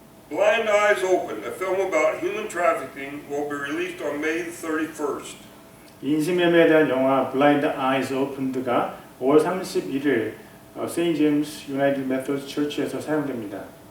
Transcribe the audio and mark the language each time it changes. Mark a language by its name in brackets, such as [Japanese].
[English] Blind Eyes Open, a film about human trafficking, will be released on May 31st. [Korean] 인신매매에 대한 영화 Blind Eyes Opened가 5월 31일 St. James United Methodist Church에서 상영됩니다.